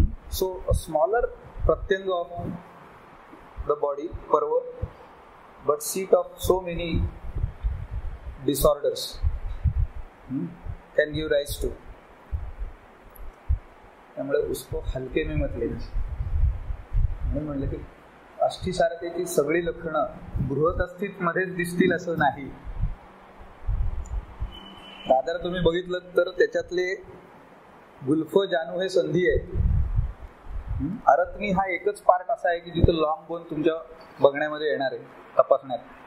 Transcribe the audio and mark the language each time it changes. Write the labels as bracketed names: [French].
[English] So a smaller pratyanga of the body, parva, but seat of so many disorders can give rise to. [Hindi] त्यामुळे उसको हलके में मत लेना. [Marathi] म्हणून म्हणलं की अस्थीसारतेची सगळी लक्षणं बृहत अस्थित मध्येच दिसतील असं नाही. दादर तुम्ही बघितलं तर त्याच्यातले गुल्फ जानू हे संधी आहे. अरत्नी हा एकच पार्ट असा आहे की जिथे लॉंग बोन तुमच्या बघण्यामध्ये येणार आहे, तपासण्यात.